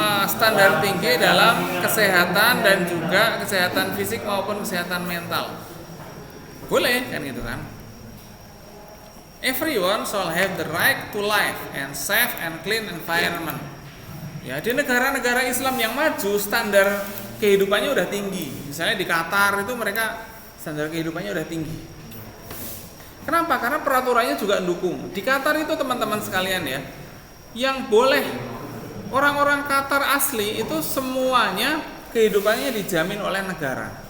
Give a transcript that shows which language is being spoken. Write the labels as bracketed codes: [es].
[id] Standar tinggi dalam kesehatan dan juga kesehatan fisik maupun kesehatan mental. Boleh kan gitu kan? [en] Everyone shall have the right to life and safe and clean environment. [id] Ya, di negara-negara Islam yang maju standar kehidupannya udah tinggi. Misalnya di Qatar itu mereka standar kehidupannya udah tinggi. Kenapa? Karena peraturannya juga mendukung. Di Qatar itu teman-teman sekalian ya, yang boleh orang-orang Qatar asli itu semuanya kehidupannya dijamin oleh negara.